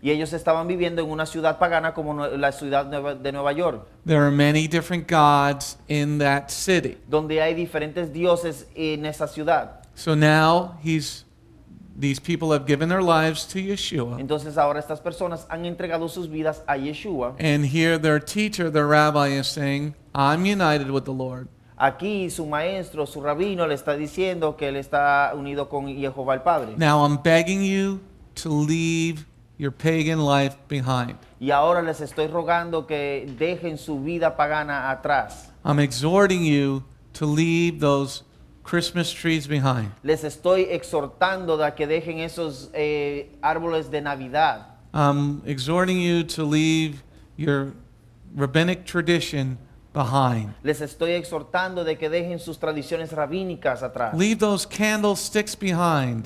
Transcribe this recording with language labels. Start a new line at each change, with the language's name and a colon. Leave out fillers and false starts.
Spanish: Y ellos estaban viviendo en una ciudad pagana como la ciudad de Nueva York,
English: There are many different gods in that city.
Spanish: donde hay diferentes dioses en esa ciudad.
English: So now these people have given their lives to Yeshua.
Spanish: Entonces ahora estas personas han entregado sus vidas a Yeshua.
English: And here their teacher, their rabbi, is saying, I'm united with the Lord.
Spanish: Aquí su maestro, su rabino le está diciendo que él está unido con Jehová el Padre.
English: Now I'm begging you to leave your pagan life behind.
Spanish: Y ahora les estoy rogando que dejen su vida pagana atrás.
English: I'm exhorting you to leave those Christmas trees behind.
Spanish: Les estoy exhortando a que dejen esos árboles de Navidad.
English: I'm exhorting you to leave your rabbinic tradition behind.
Spanish: Les estoy exhortando de que dejen sus tradiciones rabínicas atrás.
English: Leave those candlesticks behind.